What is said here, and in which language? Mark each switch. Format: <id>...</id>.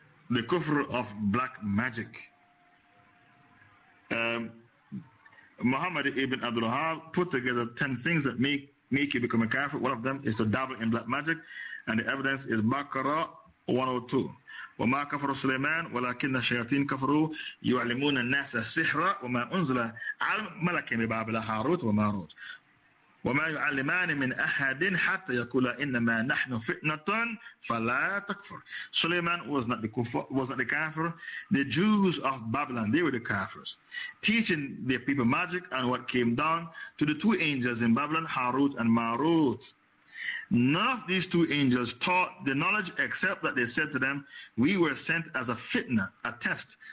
<en>The kufr of black magic. Muhammad ibn Abdul Wahab put together 10 things that make you become a kafir. One of them is to dabble in black magic, and the evidence is Baqarah 102.</en> <ar>وما كفر سليمان ولكن الشياطين كفروا يعلمون الناس السحر وما أنزل على ملك ببابل هاروت وماروت وما يعلمان من أحد حتى يقول إنما نحن فتنة فلا تكفر.</ar> <en>Suleiman was not the kufr, was not the kafir. The Jews of Babylon, they were the kafirs, teaching their people magic and what came down to the two angels in Babylon, Harut and Marut. None of these two angels taught the knowledge except that they said to them, we were sent as a fitna, a test.</en>